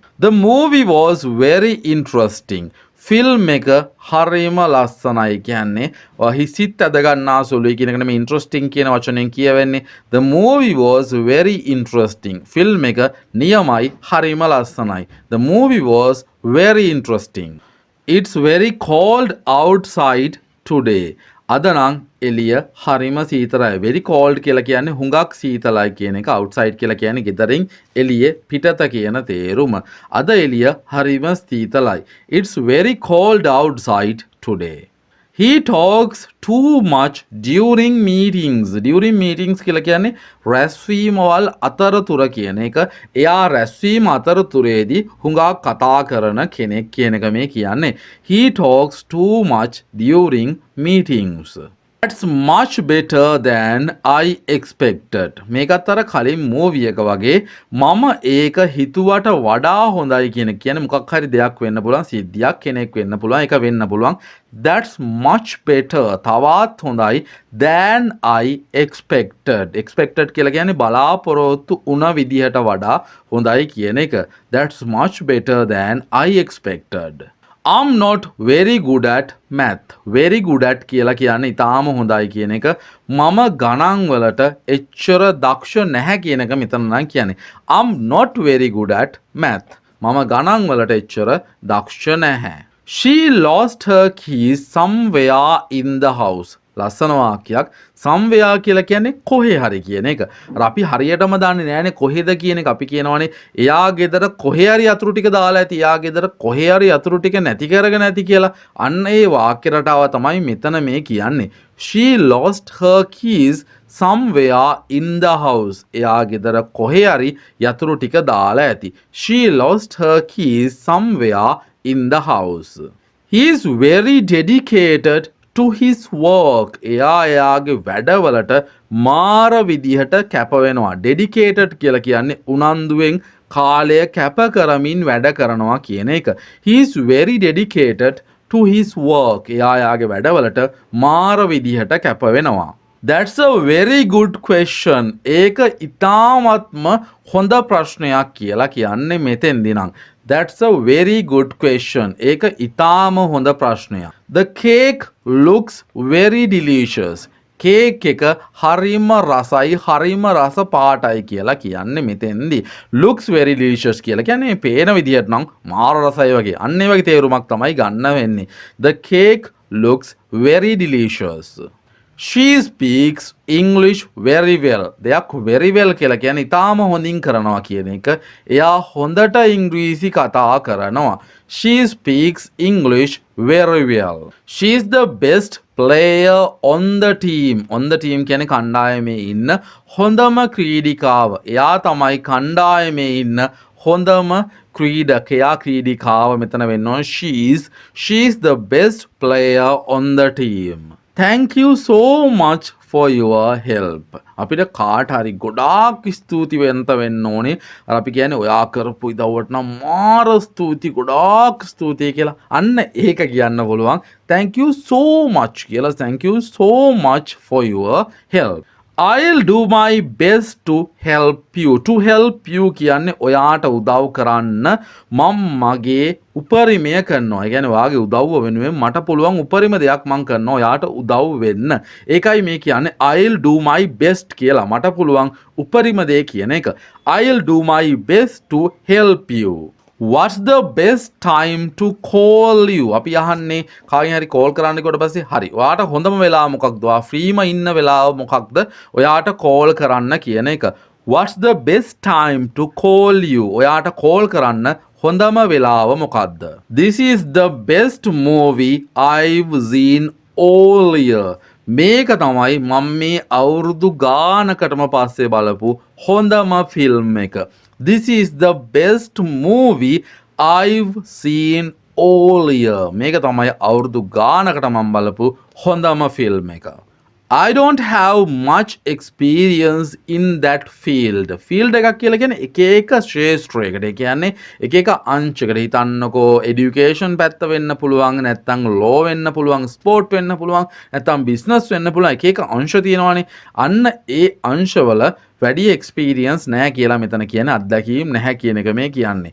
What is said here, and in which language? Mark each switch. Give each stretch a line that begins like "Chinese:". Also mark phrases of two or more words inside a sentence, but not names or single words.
English: The movie was very interesting.
Sinhala: ෆිල්ම් එක හරිම ලස්සනයි කියන්නේ හිසිත් ඇදගන්නා සුළුයි කියන එක නෙමෙයි ඉන්ටරෙස්ටිං කියන වචනයෙන් කියවෙන්නේ.
English: The movie was very interesting.
Sinhala: ෆිල්ම් එක නියමයි හරිම ලස්සනයි.
English: The movie was very interesting. It's very cold outside today.
Sinhala: අද නම් එළිය හරිම සීතලයි.
English: very cold
Sinhala: කියලා කියන්නේ හුඟක් සීතලයි කියන එක. outside කියලා කියන්නේ ගෙදරින් එළියේ පිටත කියන තේරුම. අද එළිය හරිම සීතලයි.
English: It's very cold outside today. He talks too much during meetings. During meetings
Sinhala: කියලා කියන්නේ රැස්වීමවල් අතරතුර කියන එක. එයා රැස්වීම අතරතුරේදී හුඟක් කතා කරන කෙනෙක් කියන එක මේ කියන්නේ.
English: He talks too much during meetings. That's much better than I expected.
Sinhala: මේකත් අර කලින් මූවි එක වගේ මම ඒක හිතුවට වඩා හොඳයි කියන කියන්නේ මොකක් හරි දෙයක් වෙන්න පුළුවන් සිද්ධියක් කෙනෙක් වෙන්න පුළුවන් ඒක වෙන්න පුළුවන්.
English: That's much better
Sinhala: තවත් හොඳයි
English: than I expected.
Sinhala: Expected කියලා කියන්නේ බලාපොරොත්තු වුණ විදිහට වඩා හොඳයි කියන එක.
English: That's much better than I expected. I'm not very good at math. Very good at
Sinhala: කියලා කියන්නේ ඊටාම හොඳයි කියන එක. මම ගණන් වලට එච්චර දක්ෂ නැහැ කියන එක මෙතන නම් කියන්නේ.
English: I'm not very good at math.
Sinhala: මම ගණන් වලට එච්චර දක්ෂ නැහැ.
English: She lost her keys somewhere in the house.
Sinhala: ලස්සන වාක්‍යයක්. somewhere කියලා කියන්නේ කොහේ හරි කියන එක. අපි හරියටම දන්නේ නැහැනේ කොහෙද කියන එක. අපි කියනවානේ එයා ගෙදර කොහේ හරි අතුරු ටික දාලා ඇති. එයා ගෙදර කොහේ හරි අතුරු ටික නැති කරගෙන ඇති කියලා. අන්න ඒ වාක්‍ය රටාව තමයි මෙතන මේ කියන්නේ.
English: She lost her keys somewhere in the house.
Sinhala: එයා ගෙදර කොහේ හරි යතුරු ටික දාලා ඇති.
English: She lost her keys somewhere in the house. He is very dedicated to his work.
Sinhala: එයාගේ වැඩවලට මාර විදිහට කැප වෙනවා. dedicated කියලා කියන්නේ උනන්දුවෙන් කාලය කැප කරමින් වැඩ කරනවා කියන එක.
English: He is very dedicated to his work.
Sinhala: එයාගේ වැඩවලට මාර විදිහට කැප වෙනවා.
English: That's a very good question.
Sinhala: ඒක ඉතාමත්ම හොඳ ප්‍රශ්නයක් කියලා කියන්නේ මෙතෙන්දී නම්.
English: That's a very good question.
Sinhala: ඒක ඉතාම හොඳ ප්‍රශ්නයක්.
English: The cake looks very delicious.
Sinhala: කේක් එක හරිම රසයි හරිම රස පාටයි කියලා කියන්නේ මෙතෙන්දී.
English: looks very delicious
Sinhala: කියලා කියන්නේ පේන විදිහට නම් මාර රසයි වගේ. අන්න ඒ වගේ තේරුමක් තමයි ගන්න වෙන්නේ.
English: The cake looks very delicious. She speaks English very well.
Sinhala: දෙයක්
English: very well
Sinhala: කියලා කියන්නේ ඉතාම හොඳින් කරනවා කියන එක. එයා හොඳට ඉංග්‍රීසි කතා කරනවා.
English: She speaks English very well. She is the best player on the team. On the team
Sinhala: කියන්නේ කණ්ඩායමේ ඉන්න හොඳම ක්‍රීඩිකාව. එයා තමයි කණ්ඩායමේ ඉන්න හොඳම ක්‍රීඩකයා ක්‍රීඩිකාව මෙතන වෙන්න ඕන.
English: She is the best player on the team. Thank you so much for your help.
Sinhala: අපිට කාට හරි ගොඩාක් ස්තුති වෙන්න ඕනේ. අපි කියන්නේ ඔයා කරපු ඉදව්වට නම් මාර ස්තුති ගොඩාක් ස්තුතියි කියලා. අන්න ඒක කියන්න පුළුවන්.
English: Thank you so much කියලා. Thank you so much for your help. I'll do my best to help you. To help you
Sinhala: කියන්නේ ඔයාට උදව් කරන්න මම මගේ උපරිමය කරනවා. ඒ කියන්නේ ඔයාගේ උදව්ව වෙනුවෙන් මට පුළුවන් උපරිම දෙයක් මම කරනවා ඔයාට උදව් වෙන්න. ඒකයි මේ කියන්නේ
English: I'll do my best
Sinhala: කියලා. මට පුළුවන් උපරිම දේ කියන එක.
English: I'll do my best to help you. What's the best time to call you?
Sinhala: අපි අහන්නේ කාගෙන් හරි කෝල් කරන්න කොට පස්සේ හරි. ඔයාට හොඳම වෙලාව මොකක්ද? ඔයා ෆ්‍රීම ඉන්න වෙලාව මොකක්ද? ඔයාට කෝල් කරන්න කියන එක.
English: What's the best time to call you?
Sinhala: ඔයාට කෝල් කරන්න හොඳම වෙලාව මොකක්ද?
English: This is the best movie I've seen all year.
Sinhala: මේක තමයි මම මේ අවුරුදු ගානකටම පස්සේ බලපු හොඳම ෆිල්ම් එක.
English: This is the best movie I've seen all year.
Sinhala: මේක තමයි අවුරුදු ගානකට මම බලපු හොඳම ෆිල්ම් එක.
English: I don't have much experience in that field.
Sinhala: Field එකක් කියලා කියන්නේ එක එක ක්ෂේත්‍රයකට. ඒ කියන්නේ එක එක අංශයකට. හිතන්නකෝ education පැත්ත වෙන්න පුළුවන්, නැත්නම් law වෙන්න පුළුවන්, sport වෙන්න පුළුවන්, නැත්නම් business වෙන්න පුළුවන්. එක එක අංශ තියෙනවානේ. අන්න ඒ අංශවල වැඩි experience නැහැ කියලා මෙතන කියන්නේ අත්දැකීම් නැහැ කියන එක මේ කියන්නේ.